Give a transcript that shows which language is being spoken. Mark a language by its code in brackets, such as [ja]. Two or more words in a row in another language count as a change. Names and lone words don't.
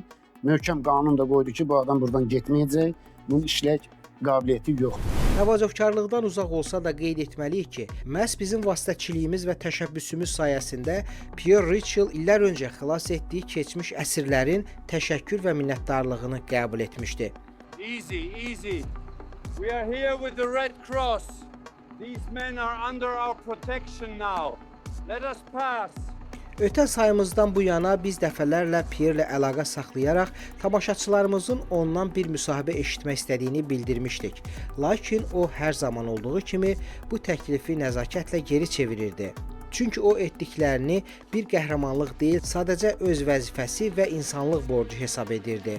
[az] Möhkəm qanun da qoydu ki, bu adam buradan getməyəcək. Bunun işlək qabiliyyəti yoxdur. Təvazökarlıqdan uzaq olsa da qeyd etməliyik ki, məhz bizim vasitəçiliyimiz və təşəbbüsümüz sayəsində Pierre Richel illər öncə xilas etdiyi keçmiş əsirlərin təşəkkür və minnətdarlığını qəbul etmişdi. [en] Easy, easy. We are here with the Red Cross. These men are under our protection now. Let us pass. [az] Ötən sayımızdan bu yana biz dəfələrlə Pierre ilə əlaqə saxlayaraq tamaşaçılarımızın ondan bir müsahibə eşitmək istədiyini bildirmişdik. Lakin o hər zaman olduğu kimi bu təklifi nəzakətlə geri çevirirdi. Çünki o etdiklərini bir qəhrəmanlıq deyil, sadəcə öz vəzifəsi və insanlıq borcu hesab edirdi.